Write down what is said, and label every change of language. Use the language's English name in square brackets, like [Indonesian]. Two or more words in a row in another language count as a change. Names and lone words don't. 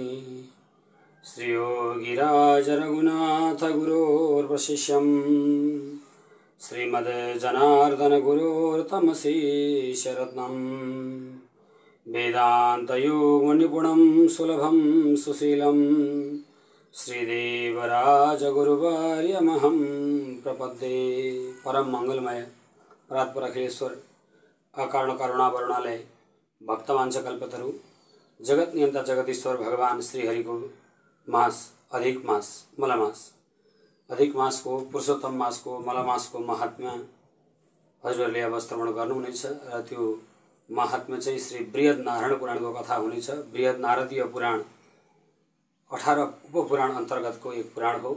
[Sanskrit] श्रीयोगिराजरघुनाथ गुरोर्वशिष्यं श्रीमद्जनार्दन गुरोर्तमशीशरत्नं वेदान्तयोगनिपुणं सुलभं सुशीलं श्रीदेवराजगुरुवर्यमहं प्रपद्ये। [Nepali] परम मंगलमय परात्पर अखिलेश्वर अकारण करुणावरुणालय भक्तवांशकल्पतरु जगत नियंता जगदीश्वर भगवान श्रीहरि को मास अधिक मास मलमास अधिक मास को पुरुषोत्तम मास को मलमास को महात्म्य हजुरहरूले अब श्रवण गर्नुहुनेछ। र त्यो महात्म्य चाहिँ श्री बृहद नारायण पुराणको कथा हुनेछ। बृहद नारदीय पुराण 18 उपपुराण अन्तर्गतको एक पुराण हो।